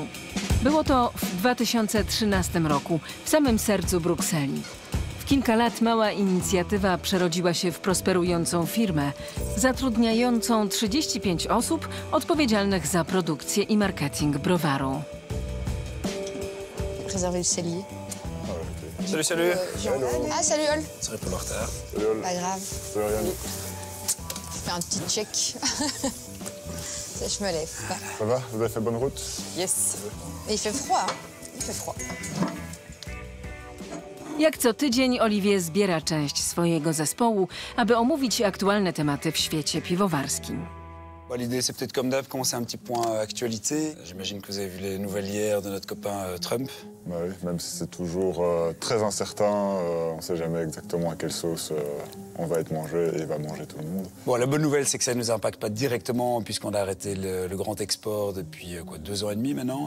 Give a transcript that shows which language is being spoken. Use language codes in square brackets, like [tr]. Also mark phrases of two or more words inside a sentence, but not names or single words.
[pl] Było to w 2013 roku, w samym sercu Brukseli. W kilka lat mała inicjatywa przerodziła się w prosperującą firmę, zatrudniającą 35 osób odpowiedzialnych za produkcję i marketing browaru. [fr] Préserver le cellier. Salut, salut. Ah, salut Ol. Sorry pour le retard. Pas grave. Je fais un petit check. Je me lève. Ça va? Vous avez fait bonne route? Yes. Et il fait froid, hein? Il fait froid. [pl] Jak co tydzień Olivier zbiera część swojego zespołu, aby omówić aktualne tematy w świecie piwowarskim. [fr] L'idée, c'est peut-être comme d'hab, commencer un petit point actualité. J'imagine que vous avez vu les nouvelles hier de notre copain Trump. Bah oui, même si c'est toujours très incertain, on ne sait jamais exactement à quelle sauce on va être mangé et va manger tout le monde. Bon, la bonne nouvelle, c'est que ça ne nous impacte pas directement puisqu'on a arrêté le grand export depuis 2 ans et demi maintenant.